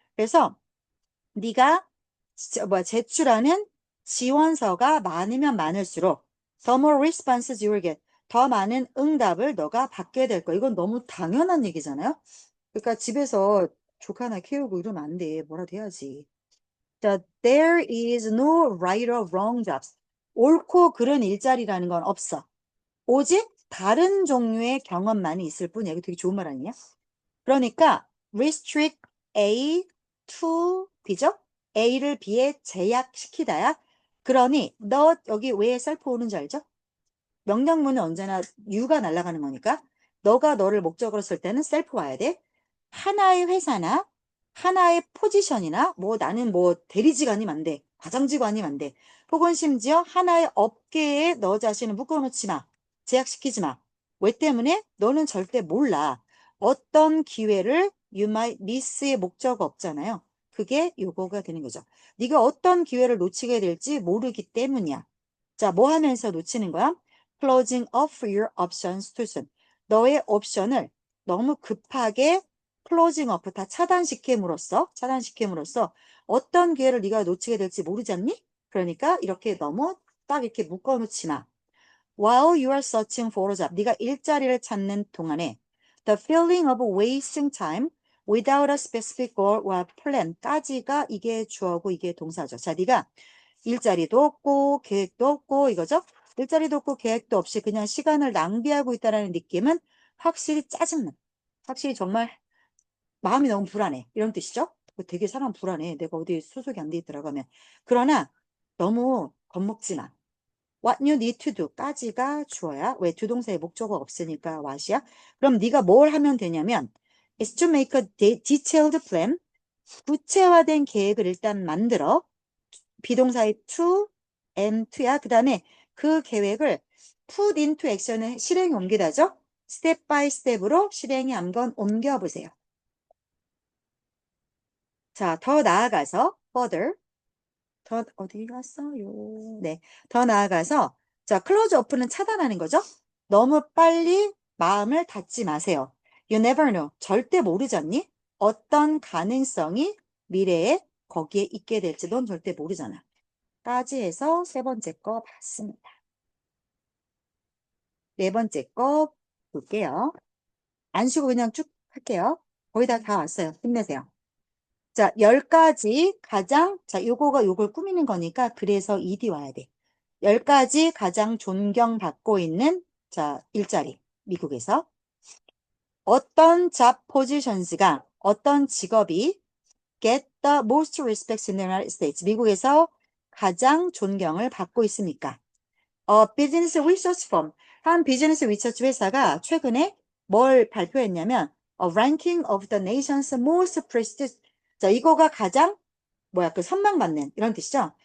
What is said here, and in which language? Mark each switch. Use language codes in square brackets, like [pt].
[ko] 그래서 네가 제출하는 지원서가 많으면 많을수록 [en] the more responses you will get, [ko] 더 많은 응답을 너가 받게 될 거야. 이건 너무 당연한 얘기잖아요? 그러니까 집에서 조카 하나 키우고 이러면 안 돼. 뭐라도 해야지. [en] 자, there is no right or wrong jobs. [ko] 옳고 그른 일자리라는 건 없어. 오직 다른 종류의 경험만이 있을 뿐이야. 이거 되게 좋은 말 아니냐? [en] 그러니까 restrict A to B죠? [ko] A를 B에 제약시키다야. 그러니 너 여기 왜 셀프 오는지 알죠? 명령문은 언제나 U가 날아가는 거니까 너가 너를 목적으로 쓸 때는 셀프 와야 돼. 하나의 회사나 하나의 포지션이나 뭐 나는 뭐 대리지간이면 안 돼. 과장지고 아니면 안 돼. 혹은 심지어 하나의 업계에 너 자신을 묶어놓지 마. 제약시키지 마. 왜 때문에? 너는 절대 몰라. 어떤 기회를 [en] you might miss [ko] 의 목적어 없잖아요. 그게 요거가 되는 거죠. 네가 어떤 기회를 놓치게 될지 모르기 때문이야. 자, 뭐 하면서 놓치는 거야? [en] Closing off your options too soon. [ko] 너의 옵션을 너무 급하게 [en] closing off [ko] 다 차단시킴으로써 어떤 기회를 네가 놓치게 될지 모르지 않니? 그러니까 이렇게 너무 딱 이렇게 묶어놓지 마. [en] While you are searching for a job, [ko] 네가 일자리를 찾는 동안에 [en] the feeling of wasting time without a specific goal or plan [ko] 까지가 이게 주어고 이게 동사죠. 자, 네가 일자리도 없고 계획도 없고 이거죠. 일자리도 없고 계획도 없이 그냥 시간을 낭비하고 있다는 느낌은 확실히 짜증나. 확실히 정말 마음이 너무 불안해. 이런 뜻이죠. 되게 사람 불안해. 내가 어디 소속이 안 돼 있더라고 하면. 그러나 너무 겁먹지 마. [en] What you need to do [ko] 까지가 주어야. 왜? 주동사의 목적어가 없으니까 what이야. 그럼 네가 뭘 하면 되냐면 [en] is to make a detailed plan. [ko] 구체화된 계획을 일단 만들어. 비동사의 to, am to야. 그 다음에 그 계획을 [en] put into action [ko] 을 실행에 옮기다죠. 스텝 바이 스텝으로 실행에 한번 옮겨보세요. 자, 더 나아가서 further 더 어디 갔어요? 네, 더 나아가서 자, 클로즈 오프는 차단하는 거죠. 너무 빨리 마음을 닫지 마세요. [en] You never know. [ko] 절대 모르잖니? 어떤 가능성이 미래에 거기에 있게 될지 넌 절대 모르잖아. 까지 해서 세 번째 거 봤습니다. 네 번째 거 볼게요. 안 쉬고 그냥 쭉 할게요. 거의 다 왔어요. 힘내세요. 자, 10가지 가장, 자, 요걸 꾸미는 거니까 그래서 ED 와야 돼. 10가지 가장 존경받고 있는, 자, 일자리. 미국에서. [en] 어떤 job positions가, [ko] 어떤 직업이 [en] get the most respect in the United States. [ko] 미국에서 가장 존경을 받고 있습니까? 비즈니스 리서치 펌, 한 비즈니스 리서치 회사가 최근에 뭘 발표했냐면 [en] ranking of the nation's most prestigious [ko] 자, 이거가 가장 뭐야 그 선망받는 이런 뜻이죠.